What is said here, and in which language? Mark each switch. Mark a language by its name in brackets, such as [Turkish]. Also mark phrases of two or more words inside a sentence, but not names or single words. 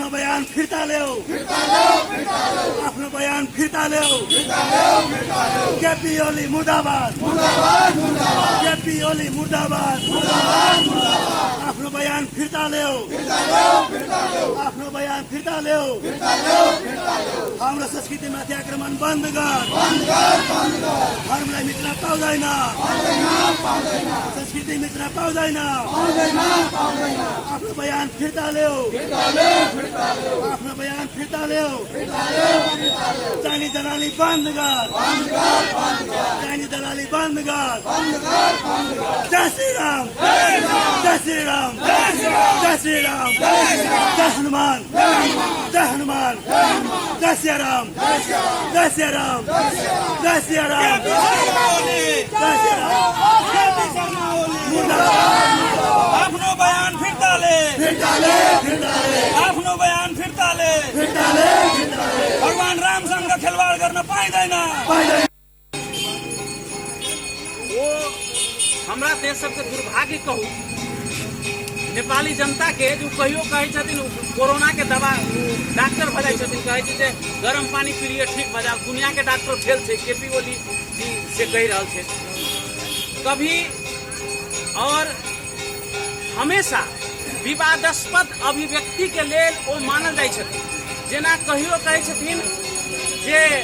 [Nepali] बयान फिर्ता ल्याऊ आफ्नो बयान फिर्ता ल्याऊ केपी ओली मुर्दाबाद केपी ओली मुर्दाबाद आफ्नो बयान फिर्ता ल्याऊ आफ्नो बयान फिर्ता ल्याऊ हाम्रो संस्कृतिमाथि आक्रमण बन्द गर धर्मलाई मिट्न पाउँदैन संस्कृति मिट्न पाउँदैन आफ्नो बयान फिर्ता ल्याऊ आफ्नो बयान फिर्ता ल्याऊ चाहिने दलाली बन्द गर चाहिने दलाली बन्द गर जय श्री राम जय श्री राम जय श्री राम जय हनुमान जय हनुमान जय श्री राम जय श्री राम जय श्री राम जय श्री राम आफ्नो बयान फिर्ता ले आफ्नो बयान फिर्ता ले भगवान रामसँग खेलवाड गर्न पाइँदैन [Maithili] वो हमरा देश सबके दुर्भाग्य कहू नेपाली जनता के जो कहियो कहै छथिन कोरोना के दवा डॉक्टर भजाइ छथिन कहै छै जे गरम पानी पिलिए ठीक भऽ जाओ दुनिया के डॉक्टर फेल छै केपी ओली जी से कहि रहल छै कभी और हमेशा विवादास्पद अभिव्यक्ति के लेल ओ मानल जाइ छथिन जेना कहियो कहै छथिन जे